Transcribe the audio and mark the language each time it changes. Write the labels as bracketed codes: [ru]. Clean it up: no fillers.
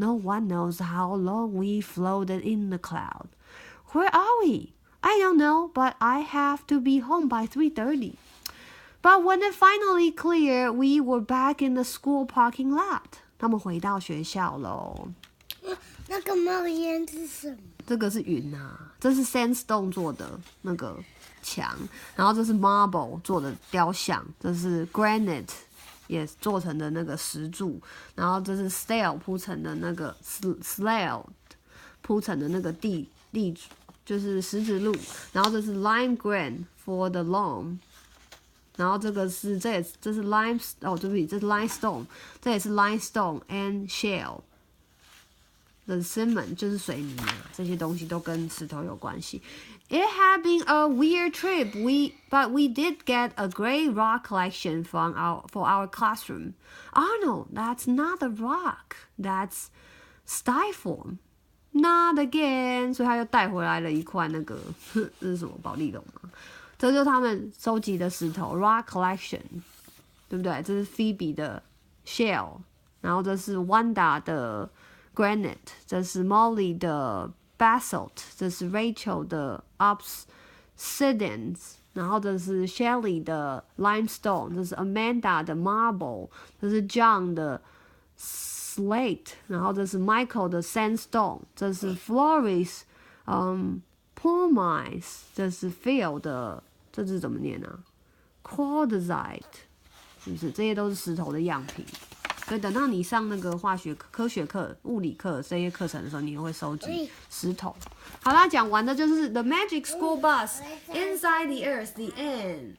[en] No one knows how long we floated in the cloud. Where are we? I don't know, but I have to be home by 3:30. But when it finally cleared, we were back in the school parking lot. [zh] 他们回到学校喽。那个冒烟是什么？这个是云啊，这是 sandstone 做的那个墙，然后这是 marble 做的雕像，这是 granite 也做成的那个石柱，然后这是 steel 铺成的那个 slab 铺成的那个地就是石子路，然后这是 [en] lime grant for the lawn。 [zh] 然后这是 lime 对不起，这是 limestone， 这也是 limestone and shale。 The cement 就是水泥啊，这些东西都跟石头有关系。 [en] It had been a weird trip, but we did get a great rock collection for our classroom. Arnold, that's not a rock, that's styrofoam. Not again. [zh] 所以他又带回来了一块那个，这是什么保丽龙吗？这就是他们收集的石头 rock collection， 对不对？这是 Phoebe 的 shell， 然后这是 Wanda 的 granite， 这是 Molly 的 basalt， 这是 Rachel 的 obsidian， 然后这是 Shelley 的 limestone， 这是 Amanda 的 marble， 这是 John 的 slate， 然后这是 Michael 的 sandstone， 这是 Floris pumice， 这是 Phil 的，这字怎么念啊 quartzite， 是不是？这些都是石头的样品。所以等到你上那个化学课、科学课、物理课这些课程的时候，你也会收集石头。好啦，讲完的就是 The Magic School Bus Inside the Earth the End。